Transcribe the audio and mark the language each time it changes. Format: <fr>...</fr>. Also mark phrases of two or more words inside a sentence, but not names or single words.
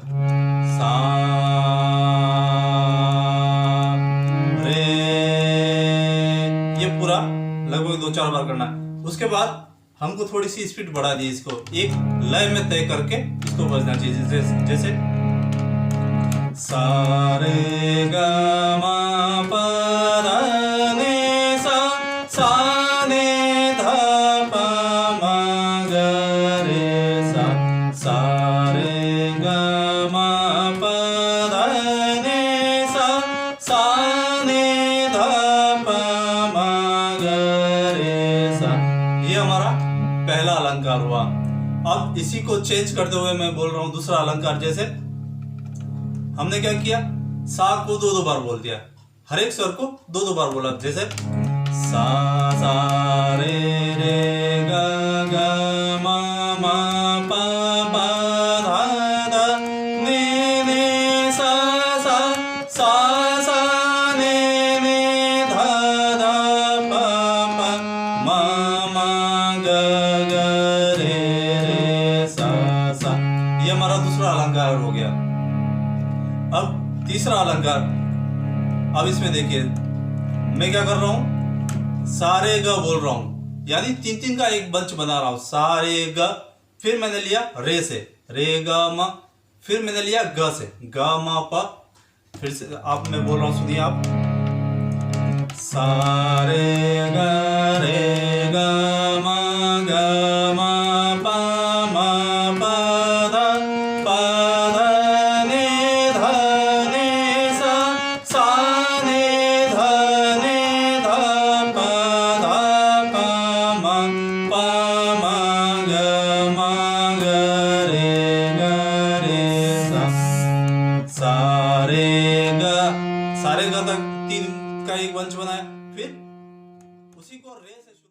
<hi>सा रे, ये पूरा लगभग 2-4 बार करना है। उसके बाद हमको थोड़ी सी स्पीड बढ़ा दी, इसको एक लय में तय करके इसको बजना चाहिए। जैसे सा रे ग म प ध नि सा, सा नि ध प म ग रे सा, सा रे ग म प ध नि सा, सा नि ध प म ग रे सा। ये हमारा पहला अलंकार हुआ। अब इसी को चेंज करते हुए मैं बोल रहा हूँ दूसरा अलंकार। जैसे हमने क्या किया, सा को 2-2 बार बोल दिया, हर एक स्वर को 2-2 बार बोला। जैसे सा सा रे रे ग ग म म प प ध ध नि नि सा सा, सा सा नि नि ध ध प प म म ग ग रे रे सा सा। ये हमारा दूसरा अलंकार हो गया। अब तीसरा अलंकार, अब इसमें देखिए मैं क्या कर रहा हूं, सारे ग बोल रहा हूं, यानी 3-3 का एक बंच बना रहा हूं। सारे ग, फिर मैंने लिया रे से, रे ग म, फिर मैंने लिया ग से, ग म प, फिर से आप मैं बोल रहा हूं, सुनिए आप। सारे ग रे ग म ग म प म प ध प ध नि ध नि सा, सा नि ध नि ध प ध प म प म ग म ग रे सा। सारे ग, सारे ग तक 3 बनाया, फिर उसी को रे से शुरू</hi>